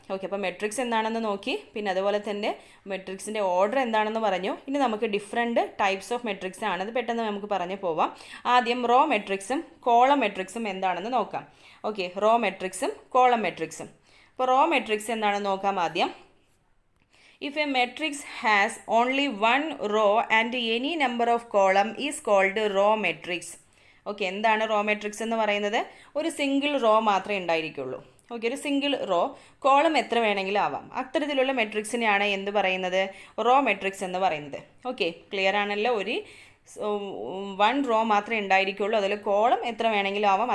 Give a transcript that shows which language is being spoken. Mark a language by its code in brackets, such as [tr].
[ml] Okay, അപ്പോൾ matrix എന്താണെന്ന് നോക്കി, പിന്നെ അതുപോലെ തന്നെ മെട്രിക്സിൻ്റെ ഓർഡർ എന്താണെന്ന് പറഞ്ഞു. ഇനി നമുക്ക് ഡിഫറെൻറ്റ് ടൈപ്സ് ഓഫ് മെട്രിക്സ് ആണ്, അത് പെട്ടെന്ന് നമുക്ക് പറഞ്ഞു പോവാം. ആദ്യം റോ മെട്രിക്സും കോളം മെട്രിക്സും എന്താണെന്ന് നോക്കാം. Okay, raw മെട്രിക്സും column മെട്രിക്സും. അപ്പോൾ റോ മെട്രിക്സ് എന്താണെന്ന് നോക്കാം ആദ്യം. [en] If a matrix has only one row and any number of column is called row matrix. [ml] Okay, എന്താണ് റോ മെട്രിക്സ് എന്ന് പറയുന്നത്? ഒരു സിംഗിൾ റോ മാത്രമേ ഉണ്ടായിരിക്കുള്ളൂ. ഓക്കെ, ഒരു സിംഗിൾ റോ, കോളം എത്ര വേണമെങ്കിലും ആവാം. അത്തരത്തിലുള്ള മെട്രിക്സിനെയാണ് എന്ത് പറയുന്നത്? റോ മെട്രിക്സ് എന്ന് പറയുന്നത്. ഓക്കെ, ക്ലിയർ ആണല്ലോ? ഒരു 1 റോ മാത്രമേ ഉണ്ടായിരിക്കുള്ളൂ, അതിൽ കോളം എത്ര വേണമെങ്കിലും ആവാം.